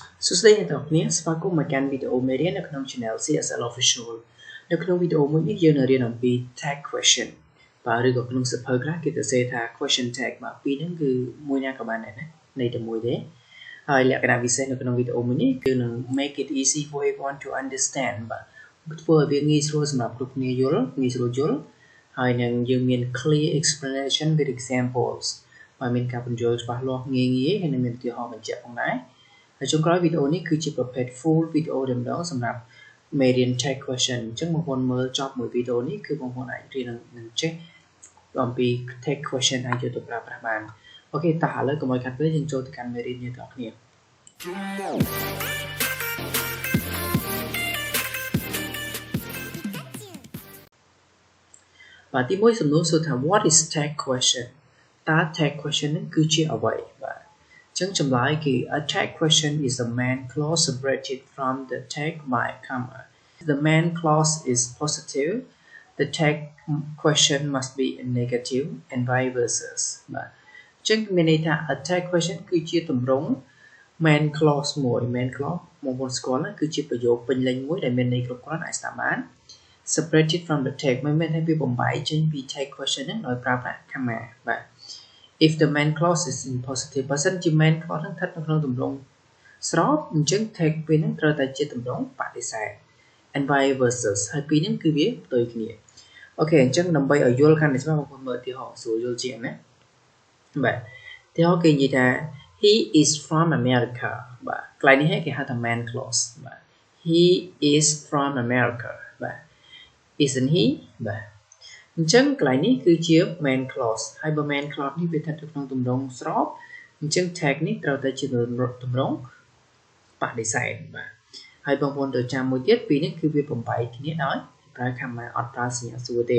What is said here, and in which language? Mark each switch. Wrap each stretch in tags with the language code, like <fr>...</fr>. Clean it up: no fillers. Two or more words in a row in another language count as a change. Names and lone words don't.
<km>សួស្តីអ្នកទាំងអស់គ្នាស្វាគមន៍មកកាន់វីដេអូមេរៀននៅក្នុង Channel C.S.L Official នៅក្នុងវីដេអូមួយនេះយើងនឹងរៀនអំពី</km> <en>tag question</en> <km>បាទឬក៏ក្នុងសៀវភៅខ្លះគេទៅសេថា</km> <en>question tag</en> <km>បាទពីរហ្នឹងគឺមួយណាក៏បានដែរណានៃ តែមួយទេហើយលក្ខណៈពិសេសនៅក្នុងវីដេអូមួយនេះគឺនឹង</km> <en>make it easy for everyone to understand</en> <km>បាទធ្វើឲ្យវាងាយស្រួលសម្រាប់គ្រប់គ្នាយល់ងាយស្រួលយល់ហើយនឹងយើងមាន</km> <en>clear explanation with examples</en> <km>បាទមានការបញ្យល់ច្បាស់លាស់ងាយៗហើយនឹងមានឧទាហរណ៍បញ្ជាក់ផងដែរហើយចុងក្រោយវីដេអូនេះគឺជាប្រភេទ full វីដេអូតែម្ដងសម្រាប់មេរៀន</km> <en>tag question</en> <km>អញ្ចឹងបងប្អូនមើលចប់មួយវីដេអូនេះគឺបងប្អូនអាចរៀននឹងចេះអំពី</km> <en>tag question</en> <km>អាចយកទៅប្រើប្រាស់បានអូខេតោះឥឡូវកុំឲ្យខាត់ពេលយើងចូលទៅកាន់មេរៀននេះទាំងអស់គ្នា បាទទី1សំណួរសួរថា</km> <en>what is tag question តើ tag question</en> <km>នឹងគឺជាអ្វីបាទចឹងចម្លើយគឺ</km> <en>a tag question is a main clause separated from the tag by a comma. The main clause is positive. The tag question must be negative and vice versa.</en> <km>បាទចឹងមានន័យថា</km> <en>a tag question</en> <km>គឺជាទម្រង់</km> <en>main clause</en> <km>មួយ</km> <en>main clause</en> <km>បងប្អូនស្គាល់ណាគឺជាប្រយោគពេញលេញមួយដែលមានន័យគ្រប់គ្រាន់អាចស្ដាប់បាន</km> <en>separated from the tag</en> <km>មិនមែនថាវាបំបែកចេញពី</km> <en>tag question</en> <km>ហ្នឹងដោយប្រើប្រាស់ comma បាទ</km> <en>if the main clause is in positive</en> <km>បើសិនជា</km> <en>main clause</en> <km>នឹងស្ថិតនៅក្នុងទម្រង់ស្របអញ្ចឹង tag ពេលហ្នឹងត្រូវតែជាទម្រង់ បដិសេធ</km> <en>and vice versa</en> <km>ហើយពីរហ្នឹងគឺវាផ្ទុយគ្នាអូខេអញ្ចឹងដើម្បីឲ្យយល់កាន់តែច្បាស់បងប្អូនមើលឧទាហរណ៍ស្រួលយល់ជាងណាបាទឧទាហរណ៍គេនិយាយថា</km> <en>he is from America</en> <km>បាទកន្លែងនេះគេហៅថា</km> <en>main clause</en> <km>បាទ</km> <en>he is from America</en> <km>បាទ</km> <en>isn't he</en> <km>បាទអញ្ចឹងកន្លែងនេះគឺជា main clause ហើយបើ</km> <en>main clause</en> <km>នេះវាស្ថិតនៅក្នុងទម្រង់ស្របអញ្ចឹង tag នេះត្រូវតែជាទម្រង់បដិសេធបាទហើយបងប្អូនត្រូវចាំមួយទៀតពីរនេះគឺវាបំបែកគ្នាដោយប្រើ comma អត់ប្រើសញ្ញាសួរទេ</km>